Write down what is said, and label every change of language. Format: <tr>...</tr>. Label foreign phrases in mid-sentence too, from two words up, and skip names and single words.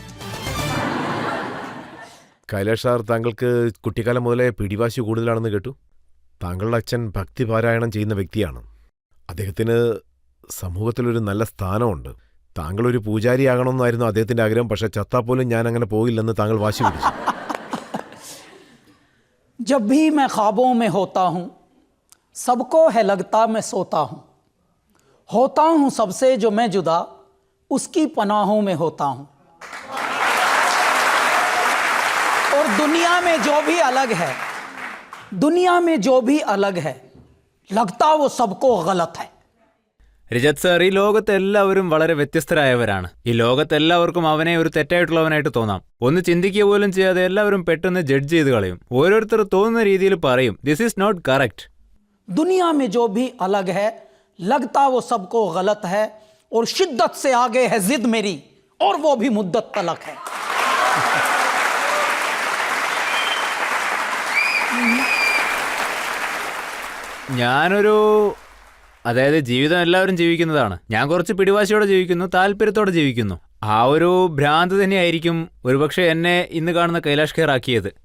<ml>കൈലാഷ് സാർ, താങ്കൾക്ക് കുട്ടിക്കാലം മുതലേ പിടിവാശി കൂടുതലാണെന്ന് കേട്ടു. താങ്കളുടെ അച്ഛൻ ഭക്തി പാരായണം ചെയ്യുന്ന വ്യക്തിയാണ്. അദ്ദേഹത്തിന് സമൂഹത്തിലൊരു നല്ല സ്ഥാനമുണ്ട്. താങ്കളൊരു പൂജാരിയാകണമെന്നായിരുന്നു അദ്ദേഹത്തിന്റെ ആഗ്രഹം. പക്ഷെ ചത്താപ്പോലും ഞാൻ അങ്ങനെ പോകില്ലെന്ന് താങ്കൾ വാശി പിടിച്ചു.</ml> <hi>जब भी मैं ख्वाबों में होता हूँ सबको है लगता मैं सोता हूँ सबसे जो मैं जुदा उसकी पनाहों में होता हूँ. और दुनिया में जो भी अलग है लगता वो सबको गलत है.</hi> <ml>രജത് സാർ, ഈ ലോകത്തെല്ലാവരും വളരെ വ്യത്യസ്തരായവരാണ്. ഈ ലോകത്തെല്ലാവർക്കും അവനെ ഒരു തെറ്റായിട്ടുള്ളവനായിട്ട് തോന്നാം. ഒന്ന് ചിന്തിക്കുക പോലും ചെയ്യാതെ എല്ലാവരും പെട്ടെന്ന് ജഡ്ജ് ചെയ്ത് കളയും. ഓരോരുത്തർ തോന്നുന്ന രീതിയിൽ പറയും,</ml> <en>this is not correct.</en> <hi>दुनिया में जो भी अलग है लगता वो सबको गलत है और शिद्दत से आगे है जिद मेरी और वो भी मुद्दत तलक है.</hi> <ml>അതായത് ജീവിതം എല്ലാവരും ജീവിക്കുന്നതാണ്. ഞാൻ കുറച്ച് പിടിവാശിയോടെ ജീവിക്കുന്നു, താല്പര്യത്തോടെ ജീവിക്കുന്നു. ആ ഒരു ഭ്രാന്ത് തന്നെയായിരിക്കും ഒരുപക്ഷെ എന്നെ ഇന്ന് കാണുന്ന കൈലാഷ് ഖേർ ആക്കിയത്.</ml>